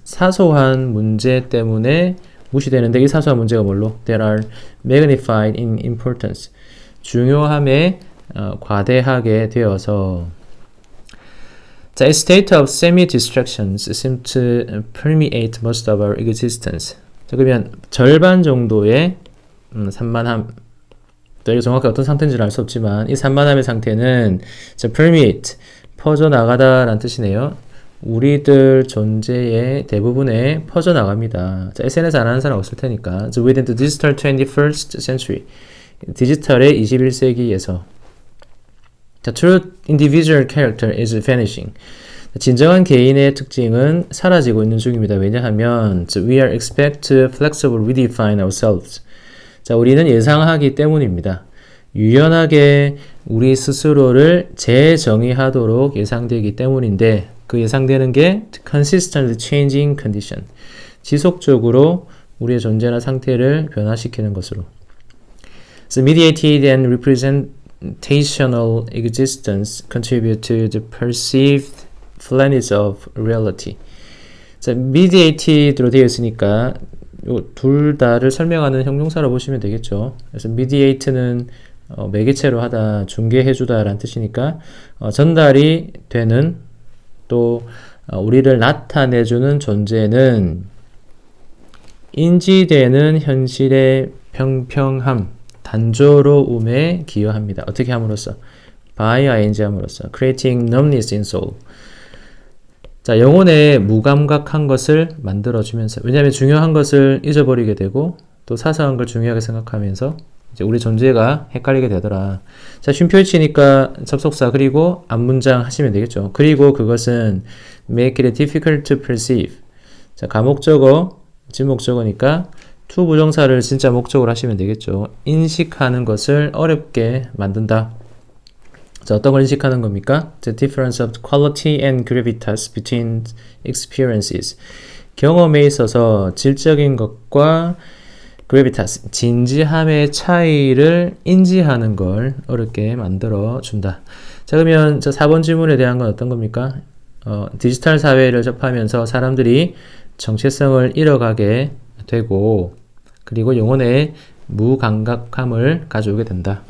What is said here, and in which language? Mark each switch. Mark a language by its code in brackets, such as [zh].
[ko] 사소한 문제 때문에 무시되는데 이 사소한 문제가 뭘로? [en] That are magnified in importance. [ko] 중요함에 과대하게 되어서 [en] 자, a state of semi-distractions seem to permeate most of our existence. [ko] 자, 그러면 절반 정도의 산만함, 또 이게 정확히 어떤 상태인지는 알 수 없지만 이 산만함의 상태는 자, permeate, 퍼져나가다라는 뜻이네요. 우리들 존재의 대부분에 퍼져나갑니다. 자, SNS 안 하는 사람 없을 테니까. [en] So within the digital 21st century. [ko] 디지털의 21세기에서. [en] The true individual character is vanishing. [ko] 진정한 개인의 특징은 사라지고 있는 중입니다. 왜냐하면 [en] we are expected to flexibly redefine ourselves. [ko] 자, 우리는 예상하기 때문입니다. 유연하게 우리 스스로를 재정의하도록 예상되기 때문인데 그 예상되는 게 [en] consistently changing condition. [ko] 지속적으로 우리의 존재나 상태를 변화시키는 것으로. [en] So mediated and representational existence contribute to the perceived flatness of reality. [ko] 자, mediated로 되어 있으니까 둘 다를 설명하는 형용사로 보시면 되겠죠. 그래서 mediate는 매개체로 하다, 중개해주다 라는 뜻이니까 전달이 되는 또 우리를 나타내주는 존재는 인지되는 현실의 평평함, 단조로움에 기여합니다. 어떻게 함으로써? [en] by ing [ko] 함으로써 [en] creating numbness in soul. [ko] 자, 영혼에 무감각한 것을 만들어주면서 왜냐하면 중요한 것을 잊어버리게 되고 또 사소한 걸 중요하게 생각하면서 이제 우리 존재가 헷갈리게 되더라. 자, 쉼표에 치니까 접속사 그리고 앞문장 하시면 되겠죠. 그리고 그것은 [en] make it difficult to perceive. [ko] 자, 가목적어, 진목적어니까 to 부정사를 진짜 목적으로 하시면 되겠죠. 인식하는 것을 어렵게 만든다. 자, 어떤 걸 인식하는 겁니까? [en] The difference of quality and gravitas between experiences. [ko] 경험에 있어서 질적인 것과 gravitas, 진지함의 차이를 인지하는 걸 어렵게 만들어 준다. 자, 그러면 저 4번 질문에 대한 건 어떤 겁니까? 디지털 사회를 접하면서 사람들이 정체성을 잃어가게 되고 그리고 영혼의 무감각함을 가져오게 된다.